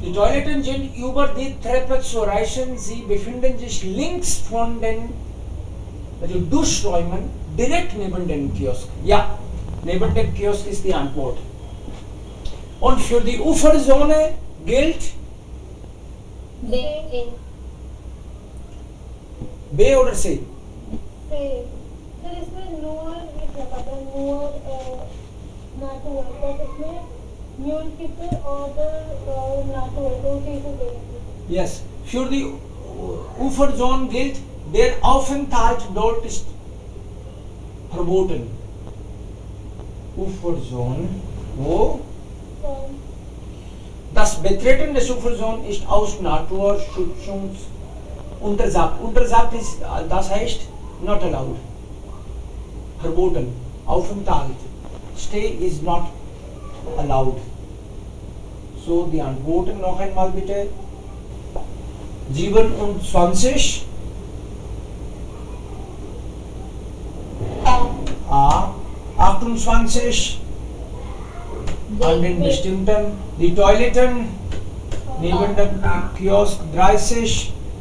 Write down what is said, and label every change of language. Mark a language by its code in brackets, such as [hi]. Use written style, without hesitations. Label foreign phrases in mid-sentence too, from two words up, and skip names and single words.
[de] Die Toiletten sind über die Treppe zu erreichen. Sie befinden sich links von den Duschräumen direkt neben dem Kiosk. Ja, neben dem Kiosk ist die Antwort. Und für die Uferzone gilt B. B oder C? [hi] सर इसमें नूर लिखा था नूर नाटू है तो इसमें न्यून किसे और नाटू है तो उसी को देंगे. [en] Yes. [de] Für die Uferzone gilt, der Aufenthalt dort ist verboten. Uferzone, wo? Das Betreten des Uferzone ist aus Naturschutzgründen untersagt. Untersagt ist, das heißt [en] not allowed. [de] Verboten. Aufenthalt. [en] Stay is not allowed. [de] So, die Antworten noch einmal bitte. 27. A. 28. An den bestimmten. Die Toiletten neben dem Kiosk 30.